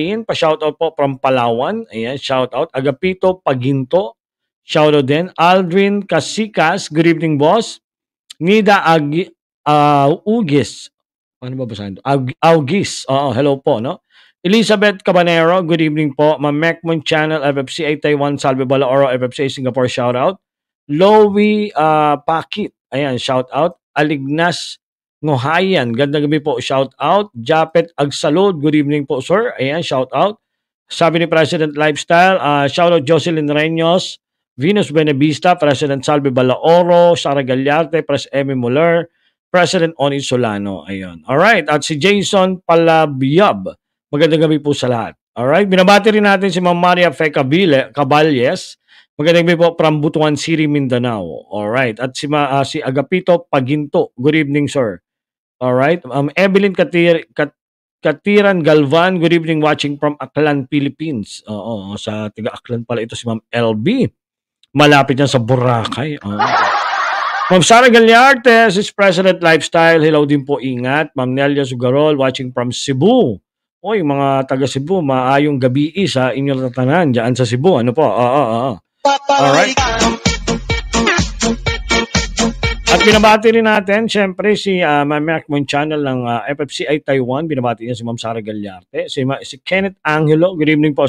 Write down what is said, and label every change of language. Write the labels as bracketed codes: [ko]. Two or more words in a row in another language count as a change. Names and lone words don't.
[tl] Pa-shoutout po from Palawan. Ayan, shoutout. Agapito Paginto. shoutout din. [en] Aldrin Casikas, good evening boss. Nida Ugis. [tl] Ano ba basahin to? Augis. Oo, hello po, no? [en] Elizabeth Cabanero, good evening po. Ma'am Mecmon Channel, FFCA Taiwan, Salve Balaoro, FFCA Singapore, shout out. Lowy Pakit, ayan, shout out. [tl] Alignas Ngohayan, gandang gabi po, [en] shout out. Japet Agsalud, good evening po, sir. [tl] Ayan, [en] shout out. [tl] Sabi ni President Lifestyle, [en] shout out [tl] Jocelyn Reños, Venus Benavista, President Salve Balaoro, Sara Gallarte, Pres Emmy Muller, President Oni Solano. Ayun. Alright. At si Jason Palabiyab. Magandang gabi po sa lahat. [en] Alright. [tl] Binabati rin natin si Ma'am Maria Fe Caballes. Magandang gabi po from Butuan City, Mindanao. Alright. At si Agapito Paginto. [en] Good evening, sir. Alright. Evelyn Katiran Galvan. Good evening, watching from Aklan, Philippines. Oo. [tl] Sa tiga Aklan pala ito si Ma'am LB. Malapit yan sa Boracay. Ma'am Sara Gagliarte, [en] this is President Lifestyle. [tl] Hello din po, ingat. Ma'am Nelia Sugarol, [en] watching from Cebu. [tl] Oy, mga taga Cebu, [ceb] maayong gabi [tl] sa inyong tatanan dyan sa Cebu. Ano po? Alright. At binabati rin natin, syempre, si Ma'am Macmon Channel ng FFCI Taiwan. Binabati niya si Ma'am Sara Gagliarte. Si Kenneth Angelo, [en] good evening [tl] po.